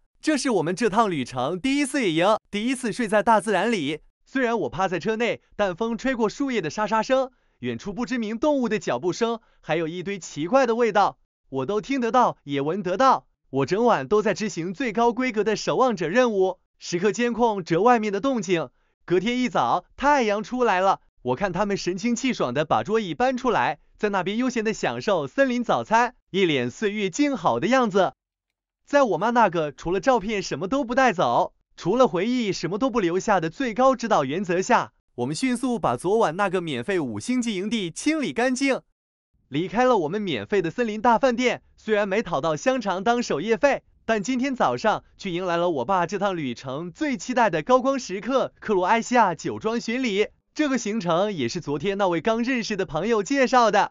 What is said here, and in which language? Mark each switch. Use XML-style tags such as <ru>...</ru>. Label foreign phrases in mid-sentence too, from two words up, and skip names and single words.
<zh>這是我們這趟旅程第一次野營，第一次睡在大自然裡。雖然我趴在車內，但風吹過樹葉的沙沙聲， 遠處不知名動物的腳步聲，還有一堆奇怪的味道，我都聽得到，也聞得到。我整晚都在執行最高規格的守望者任務，時刻監控着外面的動靜。隔天一早，太陽出來了，我看他們神清氣爽的把桌椅搬出來，在那邊悠閒的享受森林早餐，一臉歲月靜好的樣子。在我媽那個除了照片什麼都不帶走，除了回憶什麼都不留下的最高指導原則下，我們迅速把昨晚那個免費5星級營地清理乾淨，離開了我們免費的森林大飯店。雖然沒討到香腸當守夜費，但今天早上卻迎來了我爸這趟旅程最期待的高光時刻——克羅埃西亞酒莊巡禮。這個行程也是昨天那位剛認識的朋友介紹的。</zh>